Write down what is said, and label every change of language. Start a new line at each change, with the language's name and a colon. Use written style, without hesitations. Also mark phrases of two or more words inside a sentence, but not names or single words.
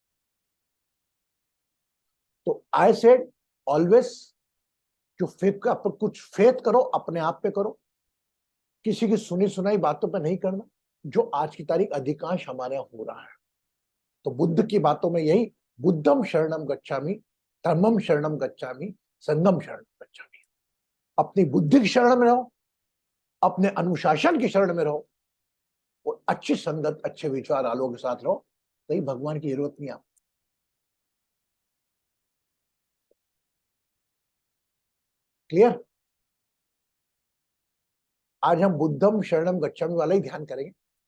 Hindi: तो
English: I said always,
Hindi: जो फेथ का कुछ फेथ करो, अपने आप पे करो, किसी की सुनी सुनाई बातों पे नहीं करना, जो आज की तारीख अधिकांश हमारे यहाँ हो रहा है। तो बुद्ध की बातों में यही,
Pali: बुद्धम शरणम गच्छामि, धर्मम शरणम गच्छामि, संगम शरणम गच्छामि।
Hindi: अपनी बुद्धि की शरण में रहो, अपने अनुशासन की शरण में रहो, और अच्छी संगत, अच्छे विचार वालों के साथ रहो, कहीं भगवान की जरूरत नहीं आपको। क्लियर? आज हम
Pali: बुद्धम शरणम गच्छामि
Hindi: वाला ही ध्यान करेंगे।